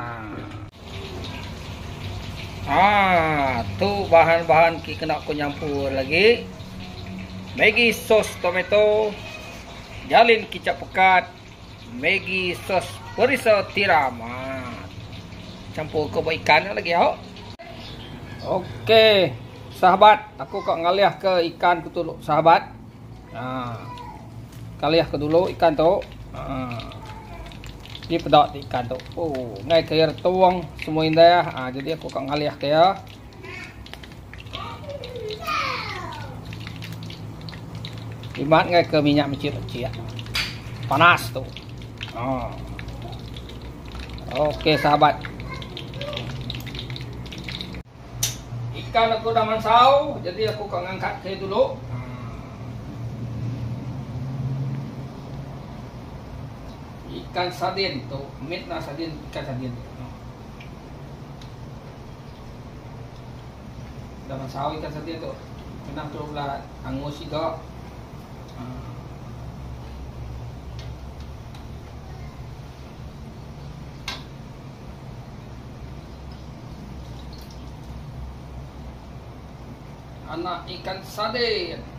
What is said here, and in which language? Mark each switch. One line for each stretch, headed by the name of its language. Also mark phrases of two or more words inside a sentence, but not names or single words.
Iban: Tu bahan-bahan kena aku nyampur lagi. Maggi sos tomato, jalin kicap pekat, Maggi sos perisa tiram. Campur ke ikan lagi ya. Okey, sahabat, aku kok ngalih ke ikan ku dulu, sahabat. Ngalih ke dulu ikan tu. Dia pedot ikan tu. Ngai ke air tuang semua indah. Jadi aku kok ngalih ke ya. Dimat ngai ke minyak mecik-mecik. Panas tu. Okey sahabat. Ikan aku dah mansau, jadi aku kok ngangkat ke dulu. Ikan sardin tu, meat na sardin, ikan sardin. Dah mansau ikan sardin tu. Kena tu pula angus juga. Anak ikan sardin.